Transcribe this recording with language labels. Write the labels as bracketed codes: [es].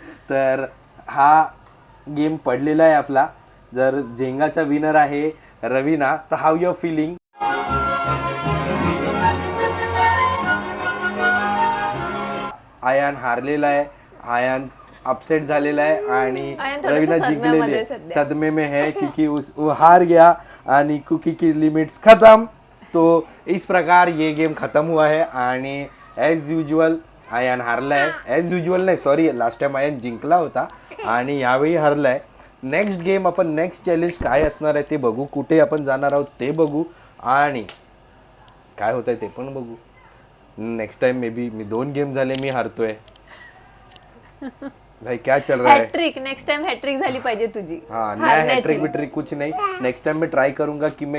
[mr] तर हा गेम पडलेला आहे आपला. जर झेंगाचा विनर आहे रवीना तर [en] How you're feeling. [mr] आयान हारलेला आहे. आयान अपसेट झालेला है आणि आयन थोडंसं रवीना सदम्यामध्ये जिंकलेले सध्या. [hi] सदमे में है क्योंकि वो हार गया आणि कुकी की लिमिट्स खत्म. तो इस प्रकार ये गेम खत्म हुआ है [mr] आणि ॲज युजल आयन हारला आहे. ॲज युजल नाही सॉरी, लास्ट टाइम आयन जिंकला होता आणि यावेळी हारला आहे. नेक्स्ट गेम आपण नेक्स्ट चॅलेंज काय असणार आहे ते बघू. कुठे आपण जाणार आहोत ते बघू आणि काय होत आहे ते पण बघू. Next time may be मी 2 game झाले मी हारतोय. [hi] भाई क्या चल रहा है. [mr] हॅट्रिक नेक्स्ट टाइम हॅट्रिक झाली पाहिजे तुझी. [hi] हाँ नहीं हैट्रिक विट्रिक कुछ नहीं. नेक्स्ट टाइम मैं ट्राई करूंगा कि मैं जीतूं और मैं फर्स्ट आऊँ आणि